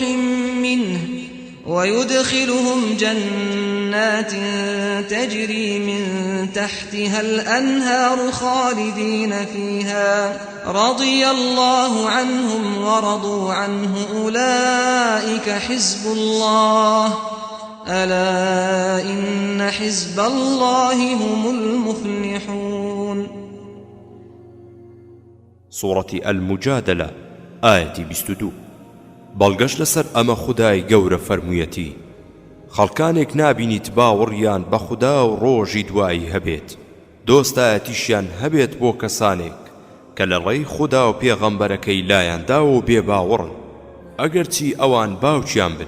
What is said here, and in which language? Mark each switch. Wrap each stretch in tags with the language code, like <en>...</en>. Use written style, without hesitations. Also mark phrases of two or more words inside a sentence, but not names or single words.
<ar>منه ويدخلهم جنات تجري من تحتها الأنهار خالدين فيها رضي الله عنهم ورضوا عنه أولئك حزب الله ألا إن حزب الله هم المفلحون. سورة المجادلة آية 22.</ar> <ckb>بەڵگەشت لەسەر ئەمە خودای گەورە فەرموویەتی: خەڵکانێک نابینیت باوەڕیان بە خوددا و ڕۆژی دوایی هەبێت، دۆستایەتیشیان هەبێت بۆ کەسانێک کە لە ڕێی خوددا و پێغەمبەرەکەی لایانداوە و بێباوەڕن، ئەگەرچی ئەوان باوکیان بن</ckb>